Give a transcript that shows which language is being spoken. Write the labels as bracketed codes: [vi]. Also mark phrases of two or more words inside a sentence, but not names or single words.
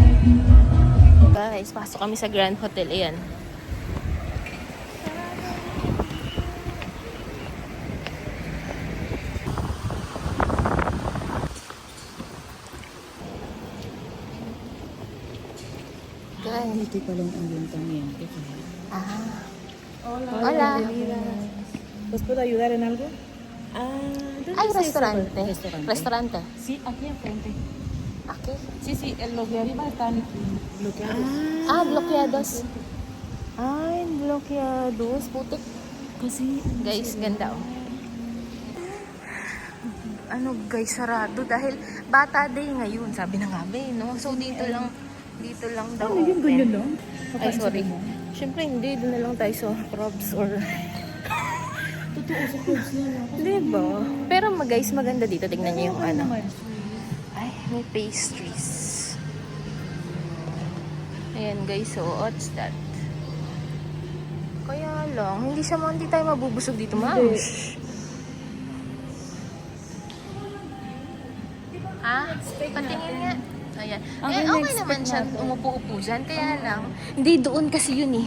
[tl] Guys, pasok kami sa Grand Hotel. Ayan. Dito pa lang ang ayuntamiento. Ah. [es] Hola. Hola. ¿Los puedo ayudar en algo? ¿Dónde Ay, está ese restaurante. restaurante? Restaurante. Sí, aquí enfrente. Aquí. Sí, sí, los de arriba están bloqueados. Ah, bloqueados. Ay, bloqueados. Putik. [tl] Kasi, Guys, ganda oh. Ano guys, sarado dahil bata day ngayon, sabi na nga ba eh, no? So dito lang daw ano yung open. ganyan lang? Ay, sorry. Siyempre hindi, doon na lang tayo sa Crabs or... Totoo sa clubs na. Diba? Pero guys, maganda dito. Tingnan niyo yung ano. Ay, may pastries. Ayan guys, [en] so what's that? [tl] Kaya lang, hindi tayo mabubusog dito, ma'am. Ha? Patingin nga. Ayan. Okay, Eh, okay next naman pick siya. natin. Umupo-upo dyan. Kaya lang. Hindi, doon kasi yun eh.